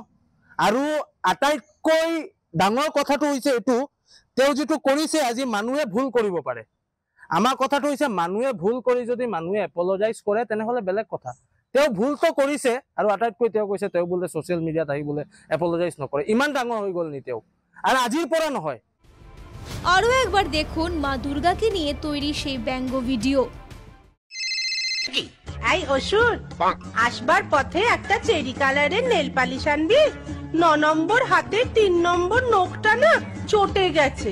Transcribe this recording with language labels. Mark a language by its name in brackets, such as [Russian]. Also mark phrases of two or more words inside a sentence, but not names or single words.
[Assamese] আৰু আটাইতকৈ ডাঙৰ কথাটো হৈছে এইটো, তেওঁ যেটো কৰিছে, আজি মানুহে ভুল কৰিব পাৰে। আমাৰ কথাটো হৈছে মানুহে ভুল কৰি যদি মানুহে এপলজাইজ কৰে তেনেহ'লে বেলেগ কথা। তেওঁ ভুলটো কৰিছে আৰু আটাইতকৈ তেওঁ কৈছে তেওঁ বোলে ছ'চিয়েল মিডিয়াত আহি বোলে এপলজাইজ নকৰে। ইমান ডাঙৰ হৈ গ'ল নি তেওঁ? আর আজির পরা নহয়। [Bangla] আরো একবার দেখুন মা দুর্গাকে নিয়ে তৈরি সেই ব্যঙ্গ ভিডিও। এই অসুর, আসবার পথে একটা [English] cherry color-er nail polish [Bangla] আনবি। 9 নম্বর হাতে 3 নম্বর নখটা না চটে গেছে।